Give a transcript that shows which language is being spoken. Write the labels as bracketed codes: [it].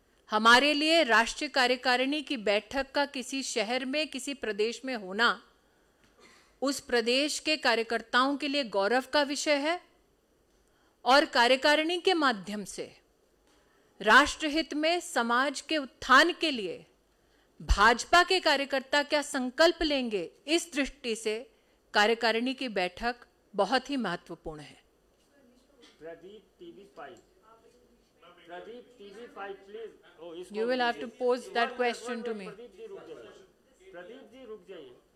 [hi] हमारे लिए राष्ट्रीय कार्यकारिणी की बैठक का किसी शहर में, किसी प्रदेश में होना उस प्रदेश के कार्यकर्ताओं के लिए गौरव का विषय है, और कार्यकारिणी के माध्यम से राष्ट्रहित में समाज के उत्थान के लिए भाजपा के कार्यकर्ता क्या संकल्प लेंगे, इस दृष्टि से कार्यकारिणी की बैठक बहुत ही महत्वपूर्ण है। Pradeep टीवी5, Pradeep टीवी5 please. [en] You will have to pose that question to me. [hi] Pradeep ji रुक जाइए, प्रदीप जी रुक जाइए।